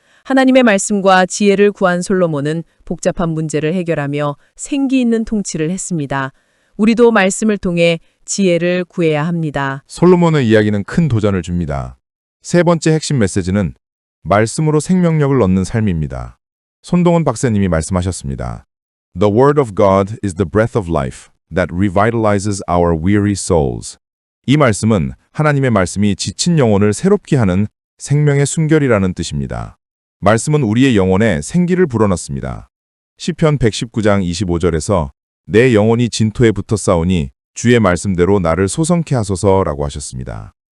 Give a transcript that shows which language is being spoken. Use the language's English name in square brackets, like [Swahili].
[Korean] 하나님의 말씀과 지혜를 구한 솔로몬은 복잡한 문제를 해결하며 생기 있는 통치를 했습니다. 우리도 말씀을 통해 지혜를 구해야 합니다. 솔로몬의 이야기는 큰 도전을 줍니다. 세 번째 핵심 메시지는 말씀으로 생명력을 얻는 삶입니다. 손동은 박사님이 말씀하셨습니다. [English] The word of God is the breath of life that revitalizes our weary souls. [Korean] 이 말씀은 하나님의 말씀이 지친 영혼을 새롭게 하는 생명의 순결이라는 뜻입니다. 말씀은 우리의 영혼에 생기를 불어넣습니다. 시편 119장 25절에서 내 영혼이 진토에 붙어 싸우니 주의 말씀대로 나를 소성케 하소서라고 하셨습니다.